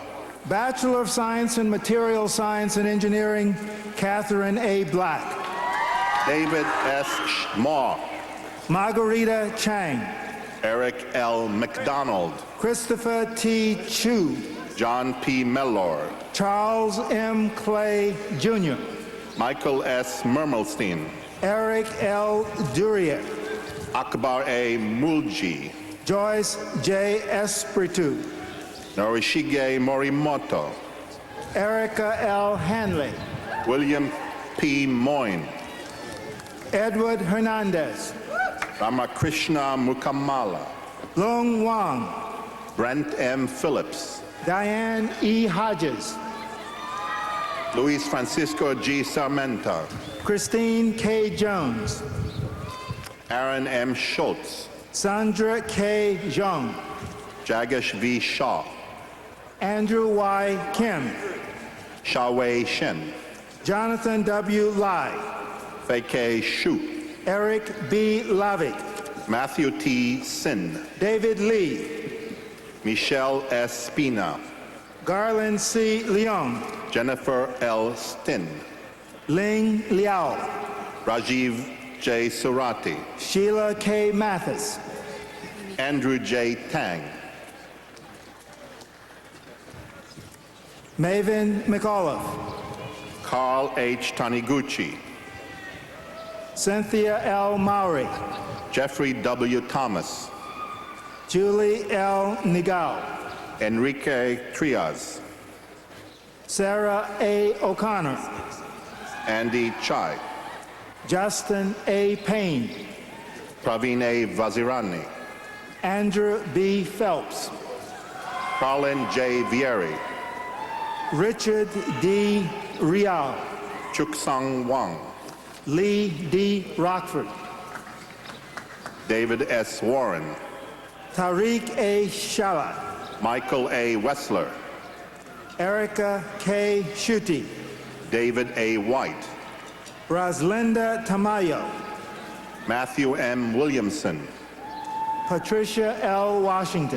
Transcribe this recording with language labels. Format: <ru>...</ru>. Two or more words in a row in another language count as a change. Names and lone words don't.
<en>Bachelor of Science in Material Science and Engineering, Catherine A. Black, David S. Moore, Margarita Chang, Eric L. McDonald, Christopher T. Chu, John P. Mellor, Charles M. Clay, Jr., Michael S. Mermelstein, Eric L. Durier, Akbar A. Mulji, Joyce J. Espiritu, Norishige Morimoto, Erica L. Hanley, William P. Moyne, Edward Hernandez, Ramakrishna Mukamala, Lung Wang, Brent M. Phillips, Diane E. Hodges, Luis Francisco G. Sarmenta, Christine K. Jones, Aaron M. Schultz, Sandra K. Zhang, Jagesh V. Shaw, Andrew Y. Kim, Shawei Shen, Jonathan W. Lai, Fei K. Shu, Eric B. Lavick, Matthew T. Sin, David Lee, Michelle S. Spina, Garland C. Leong, Jennifer L. Stin, Ling Liao, Rajiv J. Surati, Sheila K. Mathis, Andrew J. Tang, Maven McAuliffe, Carl H. Taniguchi, Cynthia L. Maury, Jeffrey W. Thomas, Julie L. Nigao, Enrique Trias, Sarah A. O'Connor, Andy Chai, Justin A. Payne, Praveen A. Vazirani, Andrew B. Phelps, Colin J. Vieri, Richard D. Rial, Chuksang Wang, Lee D. Rockford, David S. Warren, Tariq A. Shala, Michael A. Wessler, Erica K. Schutte, David A. White, Roslinda Tamayo, Matthew M. Williamson, Patricia L. Washington,</en>